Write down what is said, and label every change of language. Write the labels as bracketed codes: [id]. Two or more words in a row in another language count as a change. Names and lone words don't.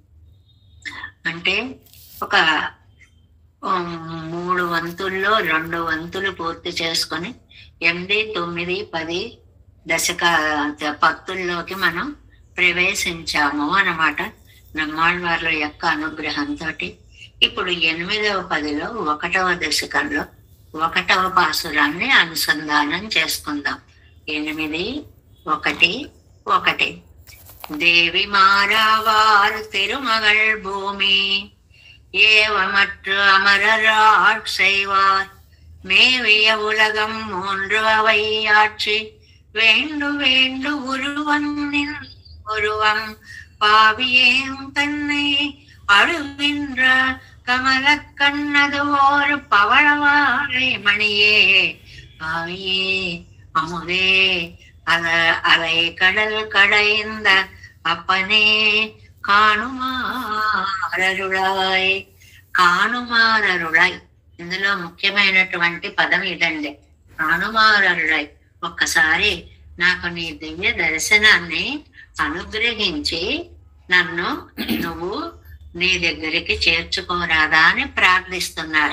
[te] అంటే ఒక 3 వంతుల్లో 2 వంతులు పూర్తి చేసుకొని 8, 9, 10 దశక పత్తుల్లోకి మనం ప్రవేశించాము అన్నమాట నమ్మాళ్ళవార్ల యొక్క అనుగ్రహంతో. ఇప్పుడు 8వ పదిలో 1వ దశకంలో 1వ పాసురాన్ని అనుసంధానం చేసుకుందాం. 8, 1, 1. [ta] தேவி மாறாவார் திருமகள் பூமி ஏவமற்று அமரராட் செய்வார் மேவிய உலகம் 3 அவையாட்சி வேண்டு வேண்டு உருவனின் உருவம் பாவியேம் தன்னை அழுகின்ற கமல கண்ணது ஓர் பவளவாழை மணியே பாவியே அமுதே அலை கடல் கடைந்த அப்பனே కాణుమారరుళాయ్. [te] కాణుమారరుళాయ్ ఇందులో ముఖ్యమైనటువంటి పదం ఇదండి, కాణుమారరుళాయ్. ఒక్కసారి నాకు నీ దివ్య దర్శనాన్ని అనుగ్రహించి నన్ను నువ్వు నీ దగ్గరికి చేర్చుకోరాదా అని ప్రార్థిస్తున్నారు.